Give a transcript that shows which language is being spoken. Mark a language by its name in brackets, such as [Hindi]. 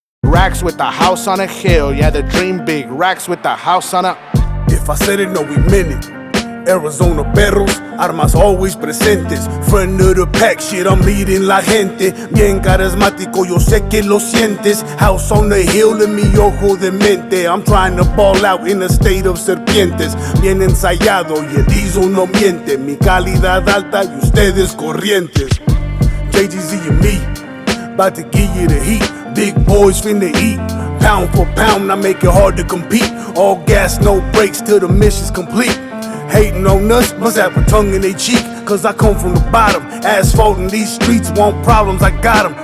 [English] Racks with the house on a hill, yeah, the dream big. Racks with the house on a... If I said it, no, we meant it. Arizona [Spanish] perros, armas [English] always presentes. Front of the pack, shit, I'm leading [Spanish] la gente. Bien carismático, yo sé que lo sientes. [English] House on the hill [Spanish] en mi ojo de mente. [English] I'm trying to ball out in a state of serpientes. [Spanish] Bien ensayado y el ISO no miente. Mi calidad alta y ustedes corrientes. [English] JGZ and me, about to give you the heat. Big boys finna eat. Pound for pound, I make it hard to compete. All gas, no brakes till the mission's complete. Hating on us, must have a tongue in their cheek. Cause I come from the bottom. Asphalt in these streets, want problems, I got them.